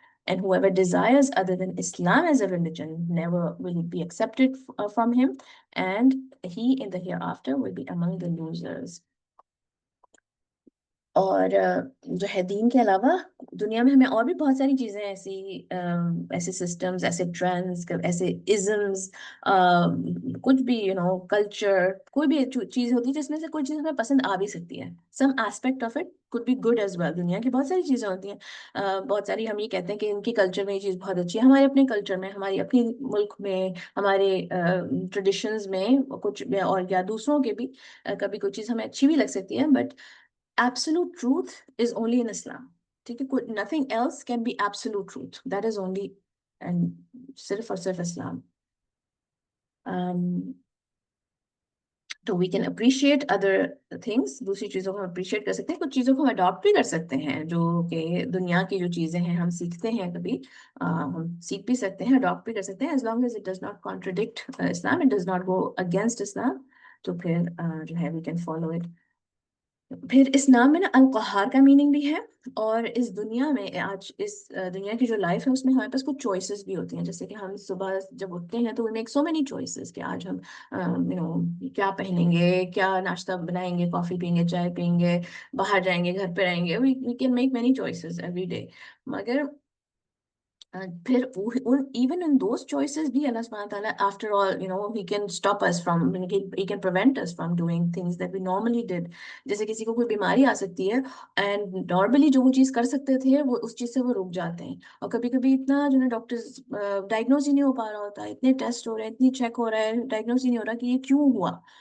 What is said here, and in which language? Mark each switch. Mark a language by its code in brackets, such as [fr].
[en] And whoever desires other than Islam as a religion never will be accepted from him, and he in the hereafter will be among the losers. [ur] اور جو ہے دین کے علاوہ دنیا میں ہمیں اور بھی بہت ساری چیزیں ایسے سسٹمز، ایسے ٹرینڈز، ایسے ازمز، کچھ بھی کلچر، کوئی بھی چیز ہوتی ہے جس میں سے کوئی چیز ہمیں پسند آ بھی سکتی ہے. [en] Some aspect of it could be good as well. [ur] دنیا کی بہت ساری چیزیں ہوتی ہیں، بہت ساری ہم یہ کہتے ہیں کہ ان کی کلچر میں یہ چیز بہت اچھی ہے، ہمارے اپنے کلچر میں، ہماری اپنی ملک میں، ہمارے ٹریڈیشنز میں کچھ، اور یا دوسروں کے بھی کبھی کوئی چیز ہمیں اچھی بھی لگ سکتی ہے. [en] But absolute truth is only in Islam. [ur] ٹھیک ہے، [en] nothing else can be absolute truth. That is only and [ur] صرف اور صرف اسلام. [en] تو we can appreciate other things. [ur] دوسری چیزوں کو ہم appreciate کر سکتے ہیں، کچھ چیزوں کو ہم adopt بھی کر سکتے ہیں، جو کہ دنیا کی جو چیزیں ہیں ہم سیکھتے ہیں، کبھی ہم سیکھ بھی سکتے ہیں، adopt بھی کر سکتے ہیں, [en] as long as it does not contradict Islam, it does not go against Islam. [ur] تو پھر جو ہے [en] we can follow it. [ur] پھر اس نام میں نا القہار کا میننگ بھی ہے، اور اس دنیا میں آج اس دنیا کی جو لائف ہے اس میں ہمارے پاس کچھ چوائسیز بھی ہوتی ہیں. جیسے کہ ہم صبح جب اٹھتے ہیں تو [en] we make so many choices [ur] کہ آج ہم کیا پہنیں گے، کیا ناشتہ بنائیں گے، کافی پئیں گے، چائے پئیں گے، باہر جائیں گے، گھر پہ رہیں گے. [en] we can make many choices every day. [ur] مگر پھر [en] even in those choices بھی اللہ سبحانہ تعالیٰ after all he can stop us from, he can prevent us from doing things that we normally did. [ur] جیسے کسی کو کوئی بیماری آ سکتی ہے [en] and normally [ur] جو وہ چیز کر سکتے تھے وہ اس چیز سے وہ رک جاتے ہیں، اور کبھی کبھی اتنا ڈاکٹرز ڈائگنوز ہی نہیں ہو پا رہا ہوتا، اتنے ٹیسٹ ہو رہے ہیں، اتنی چیک ہو رہا ہے، ڈائگنوز ہی نہیں ہو رہا کہ یہ کیوں ہوا.